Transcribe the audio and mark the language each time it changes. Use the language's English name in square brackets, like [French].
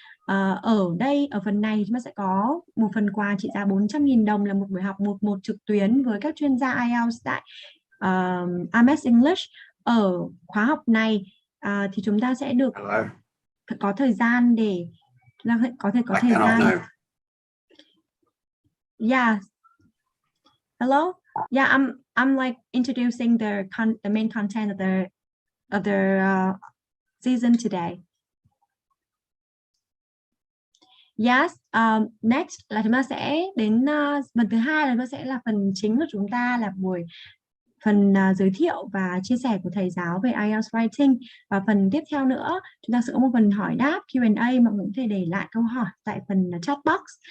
[Vietnamese] Ở phần này chúng ta sẽ có một phần quà trị giá 400.000 đồng là một buổi học 1-1 trực tuyến với các chuyên gia IELTS tại AMES English. Ở khóa học này thì chúng ta sẽ được có thời gian để có thời gian. [English] Yeah. Hello. Yeah, I'm like introducing the main content of the season today. Yes, next [Vietnamese] là chúng ta sẽ đến phần thứ hai, là nó sẽ là phần chính của chúng ta, là phần giới thiệu và chia sẻ của thầy giáo về IELTS Writing. Và phần tiếp theo nữa chúng ta sẽ có một phần hỏi đáp Q&A, mọi người có thể để lại câu hỏi tại phần chat box.